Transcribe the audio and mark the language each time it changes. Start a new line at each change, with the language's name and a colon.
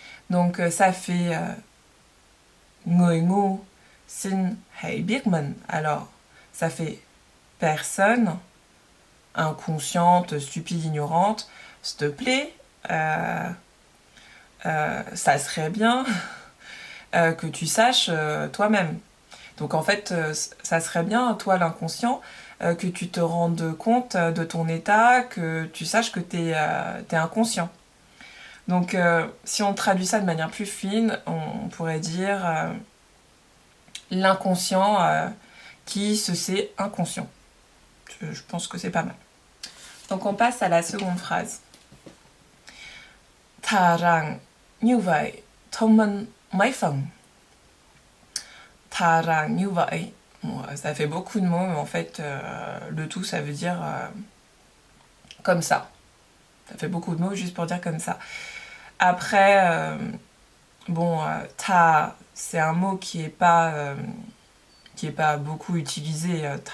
French: Donc ça fait
Vietnamese: người ngu xin hãy biết mình.
French: Alors ça fait personne, inconsciente, stupide, ignorante, s'il te plaît, ça serait bien que tu saches toi-même. Donc en fait, ça serait bien, toi l'inconscient, que tu te rendes compte de ton état, que tu saches que t'es inconscient. Donc si on traduit ça de manière plus fine, on pourrait dire l'inconscient qui se sait inconscient. Je pense que c'est pas mal. Donc on passe à la seconde phrase.
Vietnamese: Thà rằng như vậy, thông minh mấy phần. Thà rằng như vậy.
French: Bon, ça fait beaucoup de mots, mais en fait, le tout, ça veut dire comme ça. Ça fait beaucoup de mots juste pour dire comme ça. Après, ta, c'est un mot qui est pas beaucoup utilisé.